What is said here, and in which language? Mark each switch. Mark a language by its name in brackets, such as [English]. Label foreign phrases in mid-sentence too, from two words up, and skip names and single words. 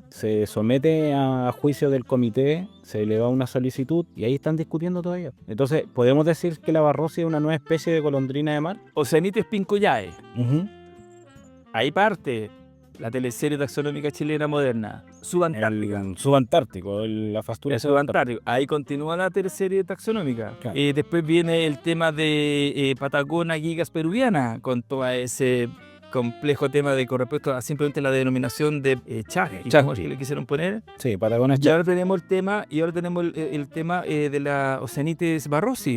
[Spanish] Se somete a juicio del comité, se eleva una solicitud y ahí están discutiendo todavía. Entonces, ¿podemos decir que la Barrosi es una nueva especie de golondrina de mar? Oceanites pincollae. Ahí parte la teleserie taxonómica chilena moderna, Subantártica. Subantártico, la fastura subantártico. Ahí continúa la teleserie taxonómica. Claro. Después viene el tema de Patagona gigas peruviana, con todo ese complejo tema con respecto a simplemente la denominación de Chagre, que le quisieron poner. Sí, Patagonia es Y ahora tenemos el tema de la Oceanites Barrosi.